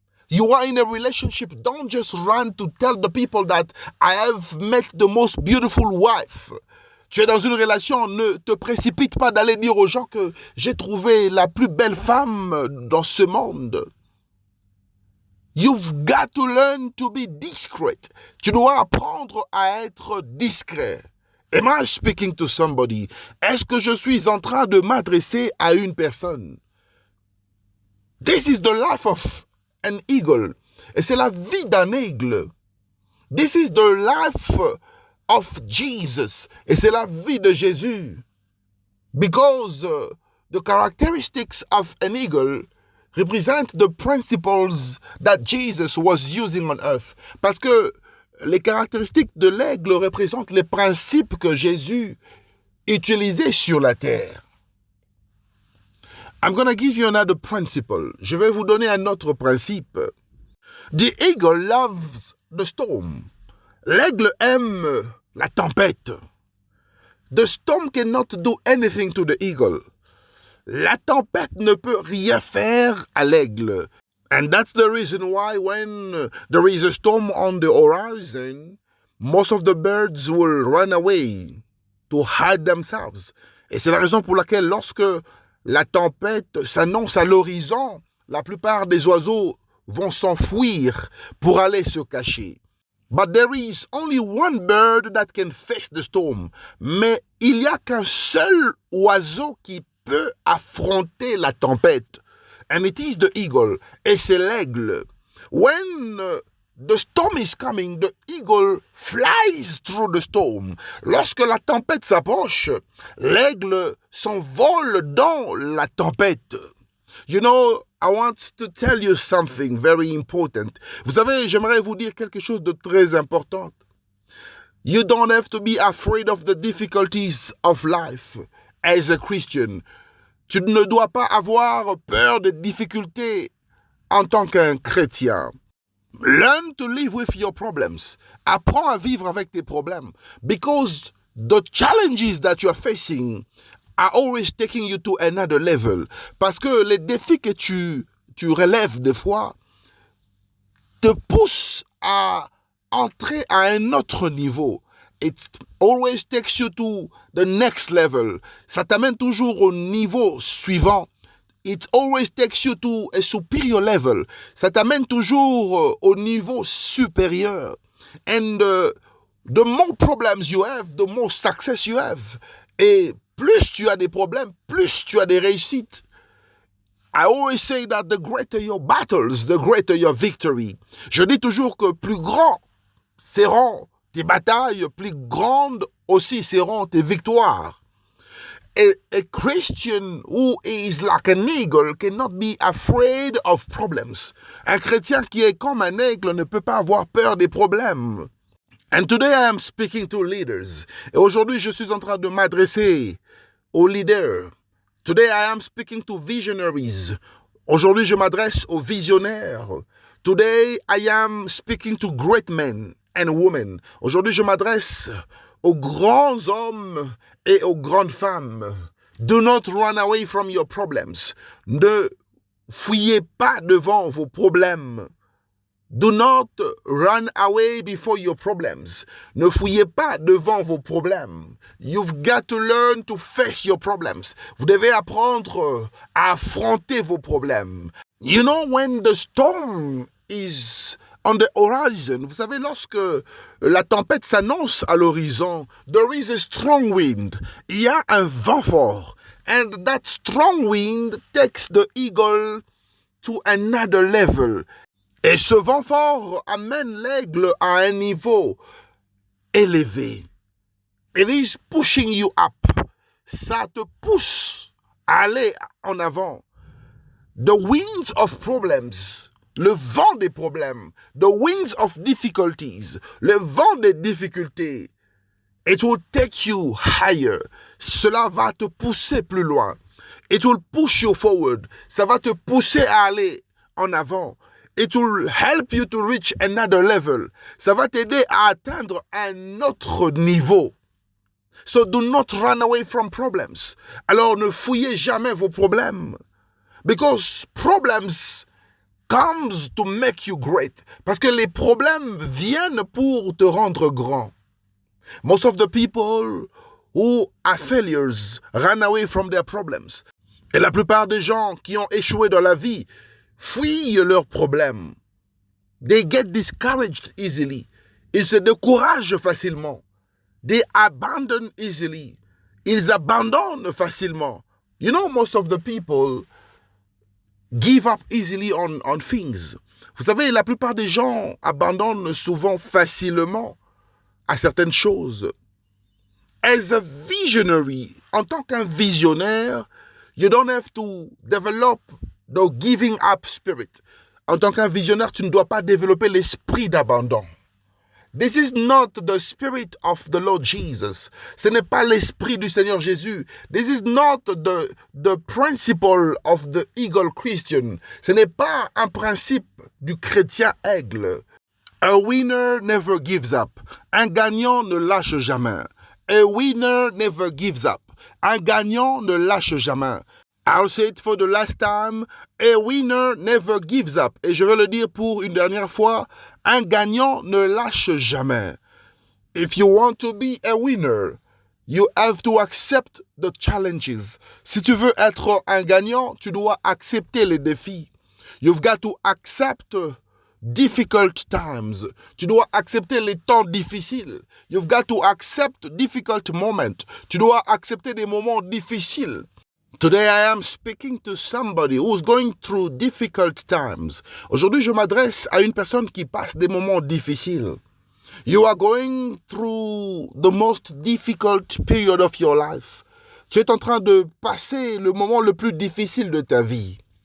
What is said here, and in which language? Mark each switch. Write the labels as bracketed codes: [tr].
[en] You are in a relationship, don't just run to tell the people that I have met the most beautiful wife. [fr] Tu es dans une relation, ne te précipite pas d'aller dire aux gens que j'ai trouvé la plus belle femme dans ce monde. [en] You've got to learn to be discreet. [fr] Tu dois apprendre à être discret. [en] Am I speaking to somebody? [fr] Est-ce que je suis en train de m'adresser à une personne? [en] This is the life of an eagle. [fr] Et c'est la vie d'un aigle. [en] This is the life of Jesus. [fr] Et c'est la vie de Jésus. [en] Because the characteristics of an eagle represent the principles that Jesus was using on earth. [fr] Parce que les caractéristiques de l'aigle représentent les principes que Jésus utilisait sur la terre. [en] I'm going to give you another principle. [fr] Je vais vous donner un autre principe. [en] The eagle loves the storm. [fr] L'aigle aime la tempête. [en] The storm cannot do anything to the eagle. [fr] La tempête ne peut rien faire à l'aigle. [en] And that's the reason why when there is a storm on the horizon, most of the birds will run away to hide themselves. [fr] Et c'est la raison pour laquelle lorsque la tempête s'annonce à l'horizon, la plupart des oiseaux vont s'enfuir pour aller se cacher. [en] But there is only one bird that can face the storm. [fr] Mais il n'y a qu'un seul oiseau qui peut affronter la tempête. [en] And it is the eagle. [fr] Et c'est l'aigle. [en] When the storm is coming, the eagle flies through the storm. [fr] Lorsque la tempête s'approche, l'aigle s'envole dans la tempête. [en] You know, I want to tell you something very important. [fr] Vous savez, j'aimerais vous dire quelque chose de très important. [en] You don't have to be afraid of the difficulties of life. as a Christian. [fr] Tu ne dois pas avoir peur des difficultés en tant qu'un chrétien. [en] Learn to live with your problems. [fr] Apprends à vivre avec tes problèmes. [en] Because the challenges that you are facing are always taking you to another level. [fr] Parce que les défis que tu relèves des fois te poussent à entrer à un autre niveau. [en] It always takes you to the next level. [fr] Ça t'amène toujours au niveau suivant. [en] It always takes you to a superior level. [fr] Ça t'amène toujours au niveau supérieur. [en] And the more problems you have, the more success you have. [fr] Et plus tu as des problèmes, plus tu as des réussites. [en] I always say that the greater your battles, the greater your victory. [fr] Je dis toujours que plus grands seront tes batailles, plus grandes aussi seront tes victoires. [en] A Christian who is like an eagle cannot be afraid of problems. [fr] Un chrétien qui est comme un aigle ne peut pas avoir peur des problèmes. [en] And today I am speaking to leaders. [fr] Et aujourd'hui, je suis en train de m'adresser aux leaders. [en] Today I am speaking to visionaries. [fr] Aujourd'hui, je m'adresse aux visionnaires. [en] Today I am speaking to great men and women. [fr] Aujourd'hui, je m'adresse aux grands hommes et aux grandes femmes. [en] Do not run away from your problems. [fr] Ne fuyez pas devant vos problèmes. [en] Do not run away before your problems. [fr] Ne fuyez pas devant vos problèmes. [en] You've got to learn to face your problems. [fr] Vous devez apprendre à affronter vos problèmes. [en] You know, when the storm is on the horizon, [fr] vous savez, lorsque la tempête s'annonce à l'horizon, [en] there is a strong wind. [fr] Il y a un vent fort. [en] And that strong wind takes the eagle to another level. [fr] Et ce vent fort amène l'aigle à un niveau élevé. [en] It is pushing you up. [fr] Ça te pousse à aller en avant. [en] The winds of problems, [fr] le vent des problèmes, [en] the winds of difficulties, [fr] le vent des difficultés, [en] it will take you higher. [fr] Cela va te pousser plus loin. [en] It will push you forward. [fr] Ça va te pousser à aller en avant. [en] It will help you to reach another level. [fr] Ça va t'aider à atteindre un autre niveau. [en] So do not run away from problems. [fr] Alors ne fouillez jamais vos problèmes. [en] Because problems comes to make you great. [fr] Parce que les problèmes viennent pour te rendre grand. [en] Most of the people who are failures run away from their problems. [fr] Et la plupart des gens qui ont échoué dans la vie fuient leurs problèmes. [en] They get discouraged easily. [fr] Ils se découragent facilement. [en] They abandon easily. [fr] Ils abandonnent facilement. [en] You know, most of the people give up easily on things. [fr] Vous savez, la plupart des gens abandonnent souvent facilement à certaines choses. [en] As a visionary, [fr] en tant qu'un visionnaire, [en] you don't have to develop the giving up spirit. [fr] En tant qu'un visionnaire, tu ne dois pas développer l'esprit d'abandon. [en] This is not the spirit of the Lord Jesus. [fr] Ce n'est pas l'esprit du Seigneur Jésus. [en] This is not the principle of the eagle Christian. [fr] Ce n'est pas un principe du chrétien aigle. [en] A winner never gives up. [fr] Un gagnant ne lâche jamais. [en] A winner never gives up. [fr] Un gagnant ne lâche jamais. [en] I'll say it for the last time. A winner never gives up. [fr] Et je vais le dire pour une dernière fois. Un gagnant ne lâche jamais. [en] If you want to be a winner, you have to accept the challenges. [fr] Si tu veux être un gagnant, tu dois accepter les défis. [en] You've got to accept difficult times. [fr] Tu dois accepter les temps difficiles. [en] You've got to accept difficult moments. [fr] Tu dois accepter des moments difficiles. [en] Today I am speaking to somebody who's going through difficult times. [fr] Aujourd'hui, je m'adresse à une personne qui passe des moments difficiles. [en] You are going through the most difficult period of your life. [fr] Tu es en train de passer le moment le plus difficile de ta vie.